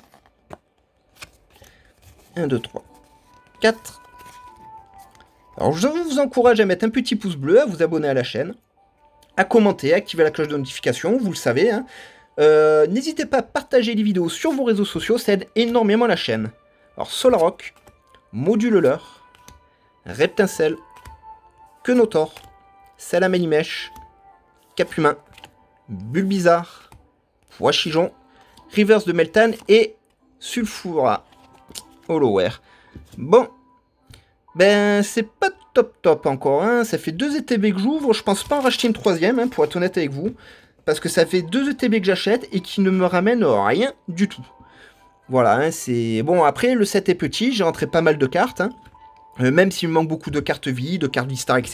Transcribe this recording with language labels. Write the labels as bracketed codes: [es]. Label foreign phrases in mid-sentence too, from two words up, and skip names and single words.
[fr] 1, 2, 3, 4. Alors, je vous encourage à mettre un petit pouce bleu, à vous abonner à la chaîne, à commenter, à activer la cloche de notification, vous le savez. Hein. N'hésitez pas à partager les vidéos sur vos réseaux sociaux, ça aide énormément la chaîne. Alors, Solaroc, Moduleur, Reptincelle, Quenotor, Salamanimesh, Capumain, Bulbizarre, Poichijon, Reverse de Meltan et Sulfura Hollower. Bon, ben c'est pas top encore, hein. Ça fait 2 ETB que j'ouvre, je pense pas en racheter une troisième, hein, pour être honnête avec vous, parce que ça fait 2 ETB que j'achète et qui ne me ramènent rien du tout. Voilà, hein, c'est... Bon, après, le set est petit, j'ai rentré pas mal de cartes, hein, même s'il me manque beaucoup de cartes vie, de cartes Vistar, etc.